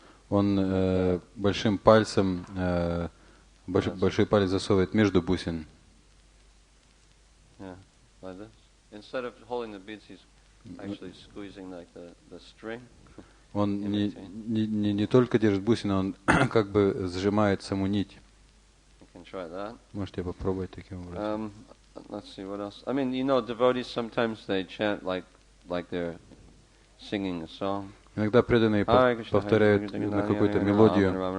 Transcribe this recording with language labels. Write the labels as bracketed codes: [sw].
[ru] Он большим пальцем, большой палец засовывает между бусин. [en] Yeah, like this. Instead of holding the beads, he's actually squeezing like the string. [ru] Он не только держит бусину, он как бы сжимает саму нить. [en] You can try that. [ru] Можете попробовать таким образом. [en] Let's see what else. I mean, devotees sometimes they chant like they're singing a song. [ru] Иногда преданные повторяют на какую-то мелодию.